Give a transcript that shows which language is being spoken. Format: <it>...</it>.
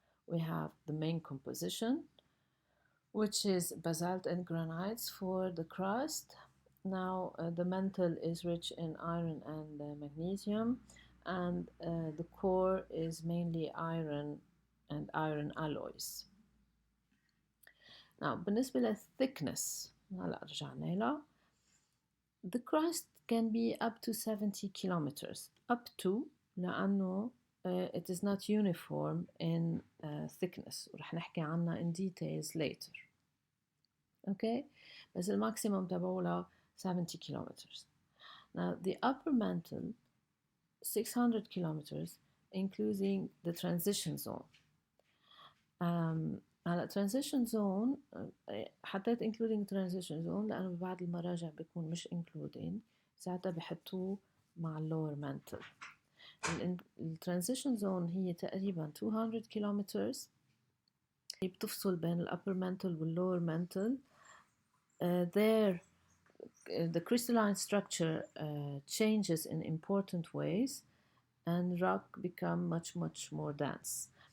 <en>We have the main composition, which is basalt and granites for the crust. Now the mantle is rich in iron and magnesium, and the core is mainly iron and iron alloys.</en> <ar>Now بالنسبة للthickness هلا رجعنا لها.</ar> <en>The crust can be up to 70 kilometers. Up to</en> <ar>لأنه</ar> <en>it is not uniform in thickness</en> <ar>ورح نحكي عنها</ar> <en>in details later. Okay,</en> <ar>بس الماكسيموم تبعولها</ar> <en>70 kilometers. Now the upper mantle 600 kilometers including the transition zone.</en> <ar>هلا transition zone حطيت</ar> <en>including transition zone</en> <ar>لأنه ببعض المراجع بيكون مش including، ساعتها بحطوه مع lower mantle. transition zone هي تقريبا 200 kilometers بتفصل بين الupper mantle والlower mantle.</ar> <en>There the crystalline structure changes in important ways and rock become much more dense.</en>